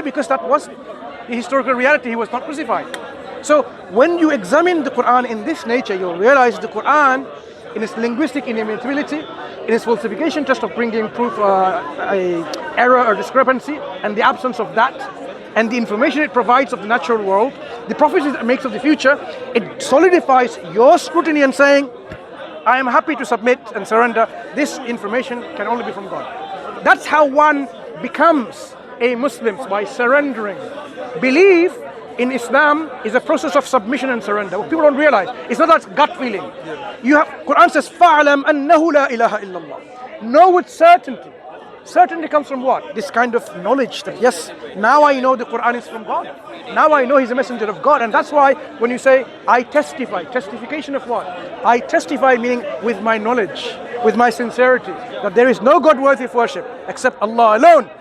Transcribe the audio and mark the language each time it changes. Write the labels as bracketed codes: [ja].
[en] Because that was the historical reality. He was not crucified. So when you examine the Qur'an in this nature, you'll realize the Qur'an, in its linguistic inimitability, in its falsification test of bringing proof a error or discrepancy, and the absence of that, and the information it provides of the natural world, the prophecies it makes of the future, it solidifies your scrutiny and saying, I am happy to submit and surrender. This information can only be from God. That's how one becomes a Muslim, by surrendering. Belief in Islam is a process of submission and surrender. What people don't realize, it's not that gut feeling. Quran says, [ar] فَعْلَمْ أَنَّهُ لَا إِلَهَ إِلَّا اللَّهِ. [en] Know with certainty Certainty comes from what? This kind of knowledge that yes, now I know the Qur'an is from God. Now I know He's a messenger of God. And that's why when you say, I testify, testification of what? I testify meaning with my knowledge, with my sincerity, that there is no God worthy of worship except Allah alone.